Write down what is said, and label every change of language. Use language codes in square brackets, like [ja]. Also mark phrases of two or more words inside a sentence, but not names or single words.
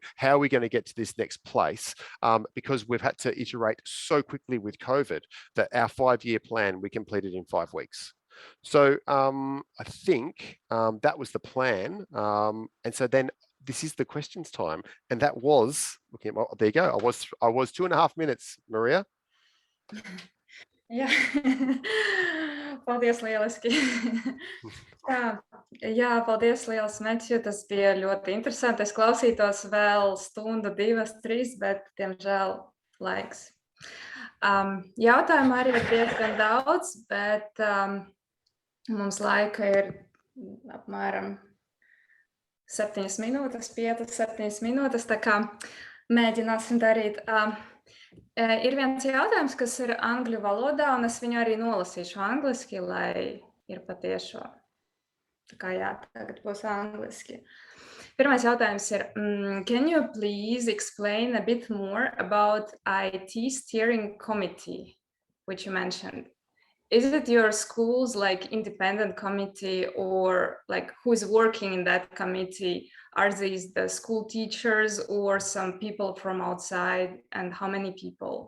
[en] How are we going to get to this next place? Because we've had to iterate so quickly with COVID that our 5-year plan, we completed in 5 weeks. So I think that was the plan. And so then this is the questions time. And that was, looking at my, there you go. I was 2.5 minutes, Maria. [lv] Jā, paldies lieliski. Jā, paldies liels, Metjū, tas bija ļoti interesanti. Es klausītos vēl 1, 2, 3, bet, diemžēl, laiks. Jautājumu arī ir diezgan daudz, bet mums laika ir apmēram 7 minūtes, 5, 7 minūtes, tā kā mēģināsim darīt. Ir viens jautājums, kas ir angļu valodā, un es viņu arī nolasīšu angliski, lai ir patiešo. Tā kā jā, tagad būs angliski. Pirmais jautājums ir, [en] can you please explain a bit more about IT steering committee, which you mentioned? Is it your school's like independent committee, or like who's working in that committee? Are these the school teachers or some people from outside, and how many people?